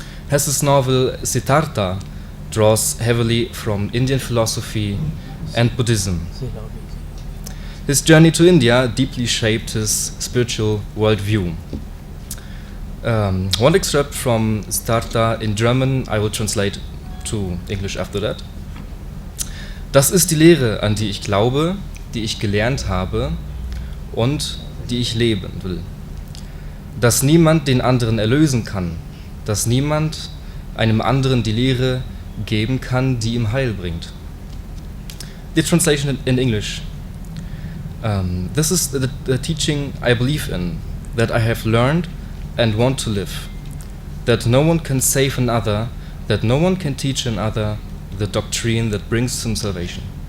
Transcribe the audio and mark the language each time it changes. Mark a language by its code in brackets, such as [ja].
[en] Hesse's novel Siddhartha draws heavily from Indian philosophy and Buddhism. His journey to India deeply shaped his spiritual worldview. One excerpt from Siddhartha in German, I will translate to English after that. [de] Das ist die Lehre, an die ich glaube, die ich gelernt habe und die ich leben will. Dass niemand den anderen erlösen kann, dass niemand einem anderen die Lehre geben kann, die ihm Heil bringt. [en] The translation in English. This is the teaching I believe in, that I have learned and want to live. That no one can save another, that no one can teach another the doctrine that brings him salvation.